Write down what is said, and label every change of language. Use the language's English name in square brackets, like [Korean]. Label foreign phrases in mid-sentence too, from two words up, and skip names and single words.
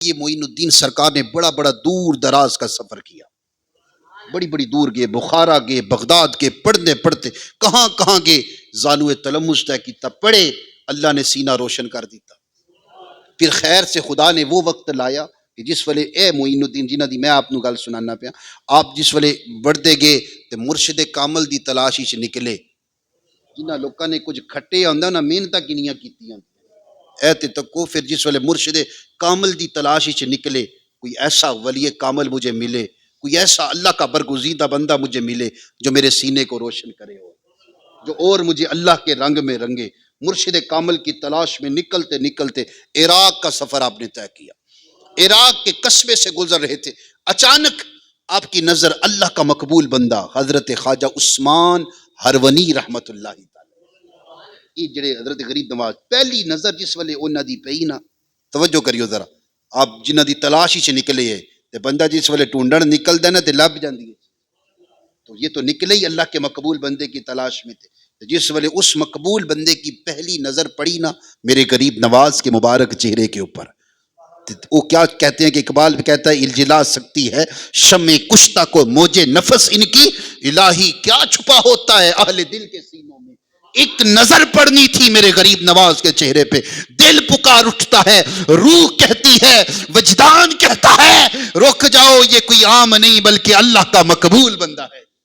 [Urdu] یہ معین الدین سرکار نے بڑا بڑا دور دراز کا سفر کیا، بڑی بڑی دور گئے، بخارا گئے، بغداد گئے، پڑھتے پڑھتے کہاں کہاں گئے، زانو تلمس طے کیتا، پڑھے، اللہ نے سینہ روشن کر دیتا۔ [Punjabi] پھر خیر سے خدا نے وہ وقت لایا کہ جس ویلے اے معین الدین جنہ دی میں آپ نو گل سنانا پیا، آپ جس ویلے بڑھتے گئے تے مرشد کامل دی تلاش وچ نکلے، جنہ لوکاں نے کچھ کھٹے ہوندا نا محنتاں کنیاں کیتیاں اے تے تکو، [Urdu] پھر [Punjabi] جس ویلے مرشد کامل دی تلاش وچ نکلے، [Urdu] کوئی ایسا ولی کامل مجھے ملے، کوئی ایسا اللہ کا برگزیدہ بندہ مجھے ملے جو میرے سینے کو روشن کرے ہو، جو اور مجھے اللہ کے رنگ میں رنگے۔ مرشد کامل کی تلاش میں نکلتے نکلتے عراق کا سفر آپ نے طے کیا، عراق کے قصبے سے گزر رہے تھے، اچانک آپ کی نظر اللہ کا مقبول بندہ حضرت خواجہ عثمان ہرونی رحمت اللہ تعالی، [Punjabi] یہ جڑے حضرت غریب نواز، پہلی نظر جس ویلے انہاں دی پئی نا، توجہ کریو ذرا، آپ جنہاں دی تلاش ہی نکلے ہے تے بندہ جس ویلے ٹونڈن نکلدا نا تے لب جاندی ہے، [Urdu] تو یہ تو نکلے ہی اللہ کے مقبول بندے کی تلاش میں تھے، جس ویلے اس مقبول بندے کی پہلی نظر پڑی نا میرے غریب نواز کے مبارک چہرے کے اوپر، وہ کیا کہتے ہیں کہ اقبال بھی کہتا ہے الجلا سکتی ہے شمع کشتہ کو موجے نفس ان کی، الہی کیا چھپا ہوتا ہے اہل دل کے سینوں میں، ایک نظر پڑنی تھی میرے غریب نواز کے چہرے پہ، دل پکار اٹھتا ہے، روح کہتی ہے، وجدان کہتا ہے رک جاؤ، یہ کوئی عام نہیں بلکہ اللہ کا مقبول بندہ ہے۔